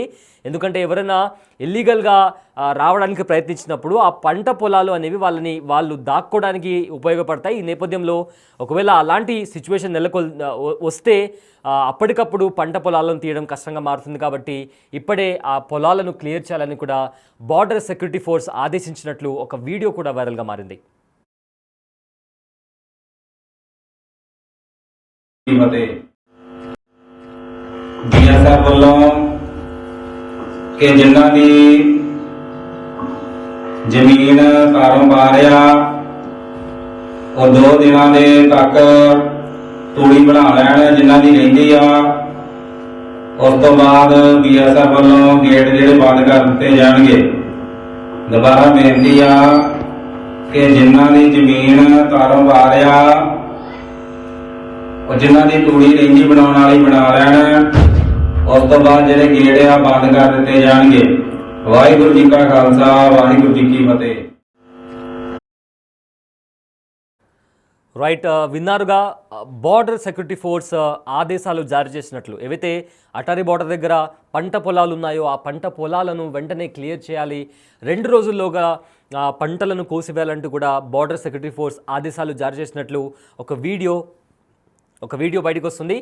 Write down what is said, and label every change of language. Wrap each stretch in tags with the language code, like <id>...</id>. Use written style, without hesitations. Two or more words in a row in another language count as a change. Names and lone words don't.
<te>ఎందుకంటే ఎవరైనా ఇల్లీగల్గా రావడానికి ప్రయత్నించినప్పుడు ఆ పంట పొలాలు అనేవి వాళ్ళు దాక్కోవడానికి ఉపయోగపడతాయి. ఈ నేపథ్యంలో ఒకవేళ అలాంటి సిచ్యువేషన్ వస్తే అప్పటికప్పుడు పంట పొలాలను తీయడం కష్టంగా మారుతుంది. కాబట్టి ఇప్పుడే ఆ పొలాలను క్లియర్ చేయాలని కూడా బార్డర్ సెక్యూరిటీ ఫోర్స్ ఆదేశించినట్లు ఒక వీడియో కూడా వైరల్గా మారింది.</te> <pa>BSF ਵੱਲੋਂ ਕਿ ਜਿਨ੍ਹਾਂ ਦੀ ਜ਼ਮੀਨ ਕਾਰੋਬਾਰ ਆ ਉਹ 2 ਦਿਨਾਂ ਦੇ ਤੱਕ ਤੂੜੀ ਬਣਾ ਲੈਣ ਜਿਨ੍ਹਾਂ ਦੀ ਰਹਿੰਦੀ ਆ। ਉਸ ਤੋਂ ਬਾਅਦ BSF ਵੱਲੋਂ ਗੇਟ ਜਿਹੜੇ ਬੰਦ ਕਰ ਦਿੱਤੇ ਜਾਣਗੇ। ਦੁਬਾਰਾ ਬੇਨਤੀ ਆ ਕਿ ਜਿਨ੍ਹਾਂ ਦੀ ਜ਼ਮੀਨ ਕਾਰੋਬਾਰ ਆ ਔਰ ਜਿਨ੍ਹਾਂ ਦੀ ਤੂੜੀ ਰੇਂਜੀ ਬਣਾਨੇ ਵਾਲੀ ਬਣਾ ਲੈਣ। ਉਸ ਤੋ ਬਾਦ ਜਿਹੜੇ ਗੇਟ ਆ ਬੰਦ ਕਰ ਦਿਤੇ ਜਾਣਗੇ। ਵਾਹਿਗੁਰੂ ਜੀ ਕਾ ਖਾਲਸਾ ਵਾਹਿਗੁਰੂ ਜੀ ਕੀ ఫతేహ్.</pa> <te>రైట్ విన్నారుగా బార్డర్ సెక్యూరిటీ ఫోర్స్ ఆదేశాలు జారీ చేసినట్లు ఏవైతే అటారీ బార్డర్ దగ్గర పంట పొలాలు ఉన్నాయో ఆ పంట పొలాలను వెంటనే క్లియర్ చేయాలి, 2 రోజుల్లోగా పంటలను కోసివేయాలంటూ కూడా బార్డర్ సెక్యూరిటీ ఫోర్స్ ఆదేశాలు జారీ చేసినట్లు ఒక వీడియో బయటకు వస్తుంది.</te>